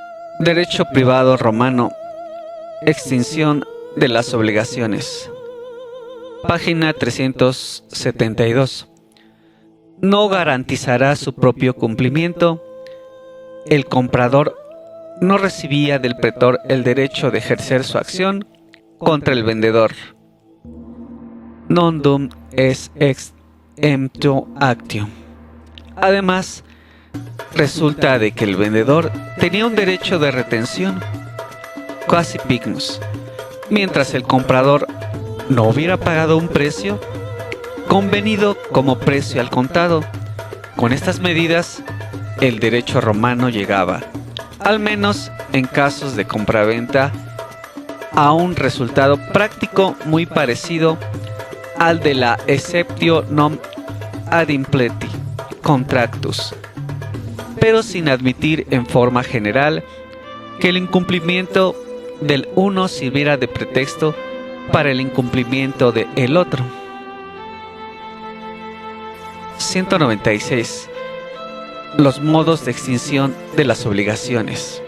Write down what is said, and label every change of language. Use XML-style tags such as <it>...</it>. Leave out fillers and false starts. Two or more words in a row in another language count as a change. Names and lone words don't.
<es>Derecho privado romano. Extinción de las obligaciones. Página 372. No garantizará su propio cumplimiento. El comprador no recibía del pretor el derecho de ejercer su acción contra el vendedor.</es> <la>Non dum est ex emptio actio.</la> <es>Además, resulta de que el vendedor tenía un derecho de retención,</es> <la>quasi pignus,</la> <es>mientras el comprador no hubiera pagado un precio convenido como precio al contado. Con estas medidas, el derecho romano llegaba, al menos en casos de compraventa, a un resultado práctico muy parecido al de la</es> <la>exceptio non ad impleti contractus,</la> <es>pero sin admitir en forma general que el incumplimiento del uno sirviera de pretexto para el incumplimiento del otro. 196. Los modos de extinción de las obligaciones.</es>